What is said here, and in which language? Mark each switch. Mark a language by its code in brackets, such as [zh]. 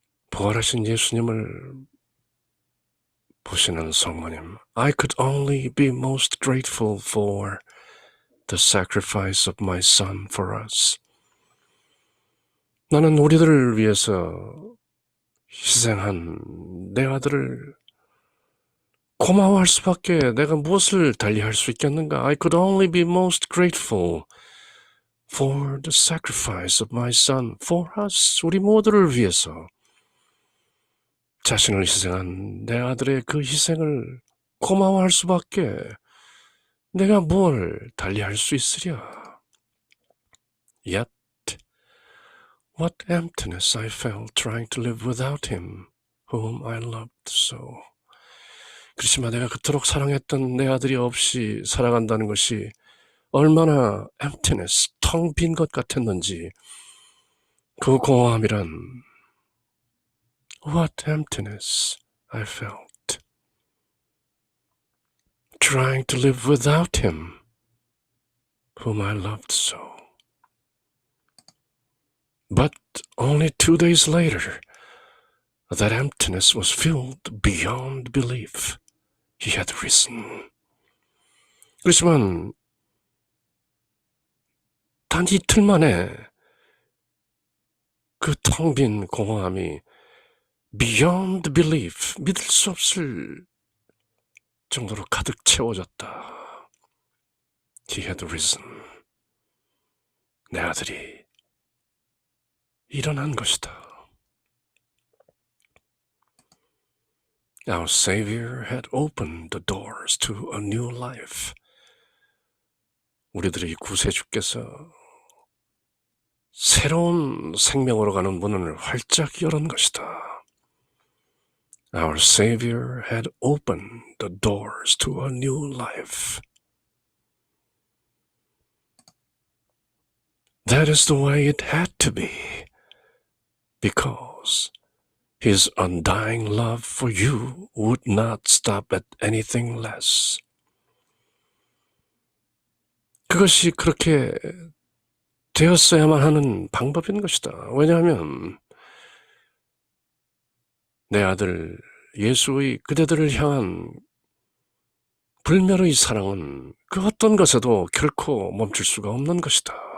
[ko] 부활하신 예수님을 보시는 성모님, [en] I could only be most grateful for the sacrifice of my son for us. [ko] 나는 우리들을 위해서 희생한 내 아들을 고마워할 수밖에 내가 무엇을 달리할 수 있겠는가? [en] I could only be most grateful for the sacrifice of my son for us. [ko] 우리 모두를 위해서 자신을 희생한 내 아들의 그 희생을 고마워할 수밖에 내가 뭘 달리할 수 있으랴. [en] Yet, what emptiness I felt trying to live without him, whom I loved so. [ko] 그렇지만 내가 그토록 사랑했던 내 아들이 없이 살아간다는 것이 얼마나 emptiness, 텅 빈 것 같았는지 그 공허함이란 [en] What emptiness I felt trying to live without him, whom I loved so. But only 2 days later, that emptiness was filled beyond belief. He had risen. [ko] 그렇지만 단 이틀 만에 그 텅 빈 공허함이 [en] beyond belief, [ko] 믿을 수 없을 정도로 가득 채워졌다. [en] He had risen. [ko] 내 아들이 일어난 것이다. [en] Our Savior had opened the doors to a new life. [ko] 우리들의 구세주께서 새로운 생명으로 가는 문을 활짝 열은 것이다. [en] Our Savior had opened the doors to a new life. That is the way it had to be, because His undying love for you would not stop at anything less. [ko] 그것이 그렇게 되었어야만 하는 방법인 것이다. 왜냐하면 내 아들 예수의 그대들을 향한 불멸의 사랑은 그 어떤 것에도 결코 멈출 수가 없는 것이다.